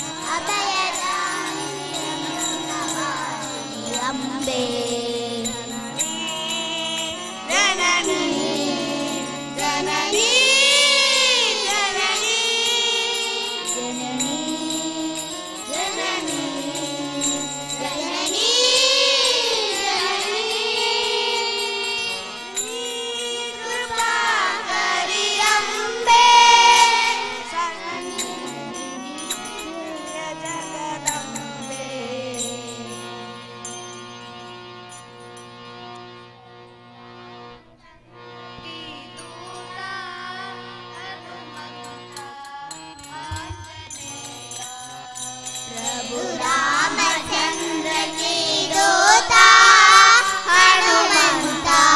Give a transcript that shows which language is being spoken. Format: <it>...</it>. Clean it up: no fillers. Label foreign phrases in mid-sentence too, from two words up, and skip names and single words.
<kn>ಅಂಬೆ ಜನನಿ ಜನನಿ ಜನನಿ ಜನನಿ ಜನನಿ ಜನನಿ ಕೃಪಾಕರಿ ಅಂಬೆ</kn> <hi>ಜಗದಂಬೆ प्रभु रामचंद्र की दूता हनुमंता</hi>